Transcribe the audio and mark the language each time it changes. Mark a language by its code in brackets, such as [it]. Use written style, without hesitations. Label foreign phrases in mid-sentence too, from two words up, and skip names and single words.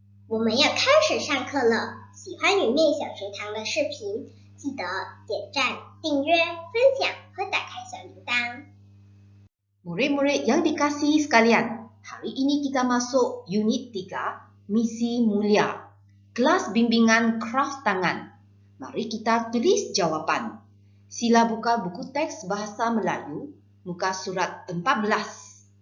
[zh] 我们要开始上课了，喜欢云面小学堂的视频，记得点赞、订阅、分享和打开小铃铛。 [ms] Murid-murid yang dikasihi sekalian, hari ini kita masuk unit 3, misi mulia, kelas bimbingan kraft tangan. Mari kita tulis jawapan. Sila buka buku teks bahasa Melayu, muka surat 14.